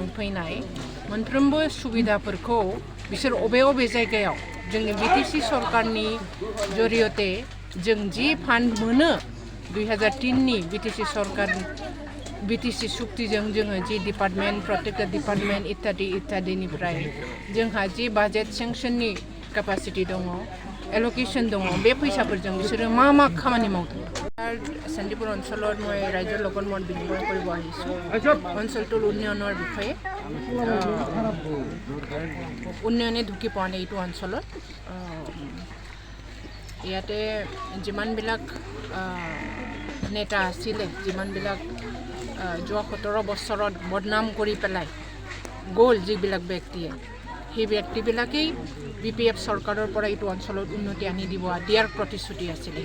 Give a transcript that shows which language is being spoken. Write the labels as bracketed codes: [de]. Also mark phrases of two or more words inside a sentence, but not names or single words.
[brx] फैनाय मोनफ्रोमबो सुबिदाफोरखौ बिसोर अबे जायगायाव जोंनि बिटिसि सरकारनि जरियते जों जि फान्ड मोनो 2003नि बिटिसि सरकार बिटिसि सुक्तिजों जोङो जि [en] department protected department [brx] इत्यादिनिफ्राय जोंहा जि बाजेट सेंसननि केपासिटि दङ, एल'केशन दङ, बे फैसाफोरजों बिसोरो मा खामानि मावदों? [as] सन्दीपुर অঞ্চলত মই ৰাজ্যৰ লগত মত বিনিময় কৰিব আহিছোঁ। অঞ্চলটোৰ উন্নয়নৰ বিষয়ে উন্নয়নে ঢুকি পোৱা নাই এইটো অঞ্চলত। ইয়াতে যিমানবিলাক নেতা আছিলে, যিমানবিলাক যোৱা 17 বছৰত বদনাম কৰি পেলাই গ'ল যিবিলাক ব্যক্তিয়ে, সেই ব্যক্তিবিলাকেই বিপিএফ চৰকাৰৰ পৰা এইটো অঞ্চলত উন্নতি আনি দিয়াৰ প্ৰতিশ্ৰুতি আছিলে।